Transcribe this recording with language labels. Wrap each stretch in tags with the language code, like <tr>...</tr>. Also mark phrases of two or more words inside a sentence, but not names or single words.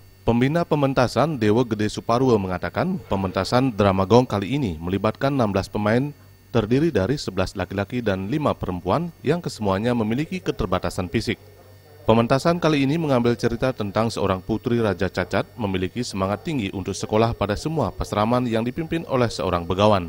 <id>Pembina pementasan Dewa Gede Suparua mengatakan pementasan drama gong kali ini melibatkan 16 pemain terdiri dari 11 laki-laki dan 5 perempuan yang kesemuanya memiliki keterbatasan fisik. Pementasan kali ini mengambil cerita tentang seorang putri Raja Cacat memiliki semangat tinggi untuk sekolah pada semua pasraman yang dipimpin oleh seorang begawan.</id>